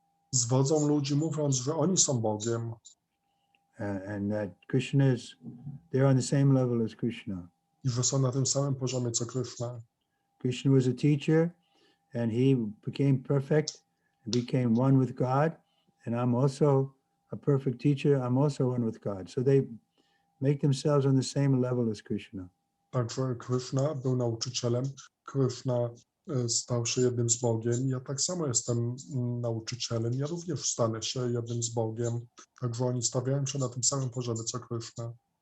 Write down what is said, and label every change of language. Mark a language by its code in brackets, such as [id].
[pl] Zwodzą ludzi, mówiąc, że oni są Bogiem. [en] And that Krishna is, they're on the same level as Krishna. [pl] I że są na tym samym poziomie co Krishna. [en] Krishna was a teacher and he became perfect and became one with God. And I'm also a perfect teacher. I'm also one with God. So they make themselves on the same level as Krishna. [pl] Także Krishna był nauczycielem. Krishna stał się jednym z Bogiem. Ja tak samo jestem nauczycielem. Ja również stanę się jednym z Bogiem. Także oni stawiają się na tym samym poziomie co Krishna.